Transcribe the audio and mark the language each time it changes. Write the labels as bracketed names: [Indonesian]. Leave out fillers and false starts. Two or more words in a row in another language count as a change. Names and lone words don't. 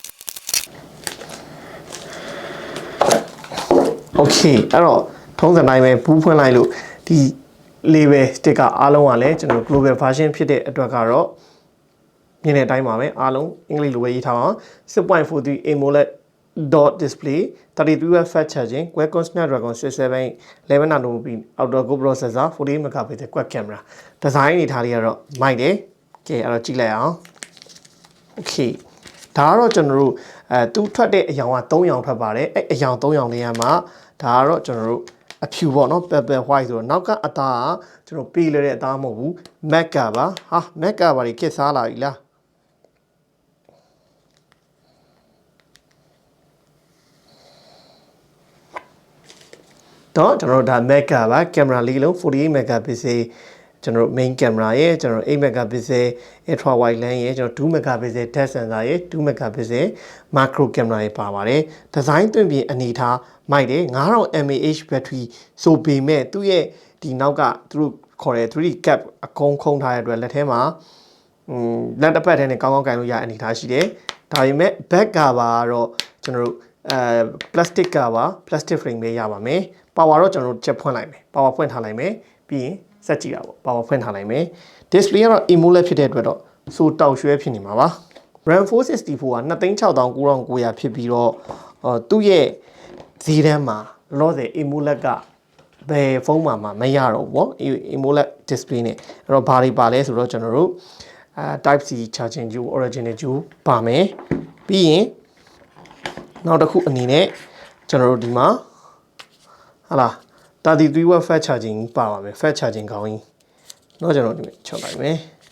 [Burmese] Okay အဲ့တော့ထုံးစံတိုင်းပဲဘူးဖွင့်လိုက်လို့ဒီ [English] label sticker [Burmese] အားလုံးကလည်းကျွန်တော် [English] global version [Burmese] ဖြစ်တဲ့အတွက်ကတော့မြင်တဲ့အတိုင်းပါပဲအားလုံးအင်္ဂလိပ် လိုပဲရေးထားပါ [English] 6.43 AMOLED dot display 33 watt fast charging Qualcomm Snapdragon 678 11 nanometer octa-core processor 48 megapixel quad camera [Burmese] ဒီဇိုင်းအနေထားလေးကတော့မိုက်တယ်ကဲအဲ့တော့ကြည့်လိုက်အောင် Okay ဒါကတော့ကျွန်တော်တို့သူထွက်တဲ့အရောင်က3ရောင်ထွက်ပါတယ်အဲ့အရောင်3ရောင်လေးကမှဒါကတော့ကျွန်တော်တို့အဖြူပေါ့နော် [English] purple white [Burmese] ဆိုတော့နောက်ကအသားကကျွန်တော်ပေးလိုက်တဲ့အသားမဟုတ်ဘူး mac ကပါဟာ mac ကပါဒီခက်စားလာပြီလား တော့ကျွန်တော်တို့ဒါ mac ကပါကင်မရာလေးလုံး48 megapixel ကျွန်တော်တို့ [English] main camera [Burmese] ရဲ့ကျွန်တော် [English] 8 megapixel ultra wide lens [Burmese] ရဲ့ကျွန်တော် [English] 2 megapixel depth sensor [Burmese] ရဲ့ [English] 2 megapixel macro camera [Burmese] ရဲ့ပါပါတယ်ဒီဇိုင်းသွင်းပြင်အနေထားမိုက်တယ် [English] 9000 mAh battery [Burmese] ဆိုပေမဲ့သူ့ရဲ့ဒီနောက်ကသူတို့ခေါ်တဲ့ [English] 3D cap [Burmese] အကုန်းခုံးထားတဲ့အတွက်လက်ထဲမှာလက်တစ်ဖက်ထဲနဲ့ကောင်းကောင်းကင်လို့ရအနေထားရှိတယ်ဒါပေ မဲ့ [English] back cover [Burmese] ကတော့ကျွန်တော်တို့ [English] plastic cover plastic frame [Burmese] ပဲရပါမယ် power တော့ကျွန်တော်တို့ချက်ဖွင့်လိုက်မယ် power ဖွင့်ထားလိုက်မယ်ပြီးရင်စက်ကြည့်တာပေါ့ power ဖွင့် ထားလိုက်မယ် display ကတော့ AMOLED ဖြစ်တဲ့အတွက်တော့စိုးတောက်ရွှဲဖြစ်နေမှာပါ RAM 464က 2,69,900 ဖြစ်ပြီးတော့သူ့ ရဲ့ဈေးတန်းမှာလောဆယ် AMOLED ကဘယ်ဖုန်းမှာမရတော့ဘူးပေါ့ [English] AMOLED display [Burmese] နဲ့အဲ့တော့ဘာတွေပါလဲဆိုတော့ကျွန်တော်တို့ [English] Type C charging [Burmese] ဂျူ original ဂျူပါမယ်ပြီးရင်နောက်တစ်ခုအနေနဲ့ကျွန်တော်တို့ဒီမှာဟာလား [English] 33 watt fast charging [Burmese] ပါပါမယ် [English] fast charging [Burmese] ခေါင်းကြီးเนาะကျွန်တော်ဒီမှာချုပ်လိုက်မယ်